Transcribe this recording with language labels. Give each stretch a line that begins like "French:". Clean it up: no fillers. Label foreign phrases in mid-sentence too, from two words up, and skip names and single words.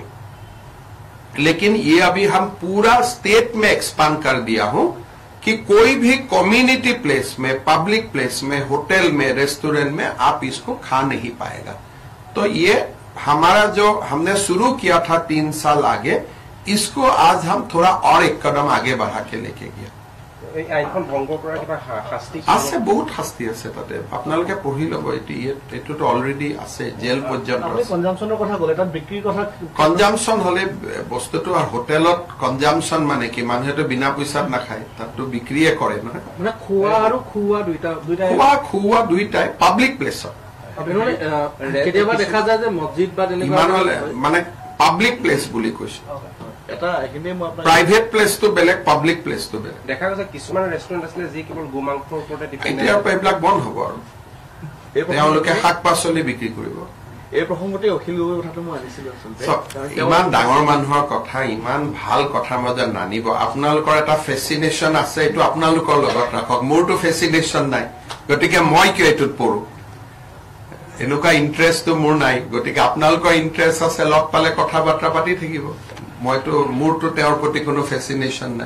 Hindi: लेकिन ये अभी हम पूरा स्टेट में एक्सपांड कर दिया हूं कि कोई भी
English: community place
Hindi: में
English: public place
Hindi: में होटल में रेस्टोरेंट में आप इसको खा नहीं पाएगा तो ये हमारा जो हमने शुरू किया था 3 साल आगे इसको आज हम थोड़ा और एक कदम आगे बढ़ा के लेके गया
Assamese: আছে বহুত শাস্তি আছে তাতে আপোনালোকে পঢ়ি ল'ব এইটোতো অলৰেডি আছে জেল পৰ্যন্ত কনজাম্পচন হলে বস্তুটো আর হোটেলত কনজাম্পচন মানে কি মানুহেতো বিনা পইচাত নাখায় তাতো বিক্রিয়ে কৰে নহয় খোৱা দুইটাই
English: public placeত
Assamese: কেতিয়াবা দেখা যায় যে মছজিদ বা মানে
English: public place
Assamese: বুলি কৈছো प्राइवेट প্লেছ তো বেলেগ
English: public place
Assamese: তো বেলেগ দেখা গৈছে কিছুমান ৰেষ্টুৰেণ্ট আছে যি কেৱল গোমাংসৰ ওপৰতে ডিপেন্ড এতিয়া এইবিলাক বন্ধ হ'ব আৰু তেওঁলোকে শাক পাচলি বিক্ৰী কৰিব এই প্ৰসংগতে অখিল গগৈ কথাটো মই আনিছিলো আচলতে ইমান ডাঙৰ মানুহৰ কথা ইমান ভাল কথা মজা নানিব আপোনালোকৰ এটা ফেসিনেশন আছে এইটো আপোনালোকৰ লগত ৰাখক মোৰটো ফেসিনেশন নাই গতিকে মই কিয় এইটোত পৰো এনেকুৱা ইন্টাৰেষ্টটো মোৰ নাই গতিকে আপোনালোকৰ ইন্টাৰেষ্ট আছে লগ পালে কথা বাৰ্তা পাতি থাকিব মইতো মোৰটো তেওঁৰ প্ৰতি কোনো ফেসিনেশন নাই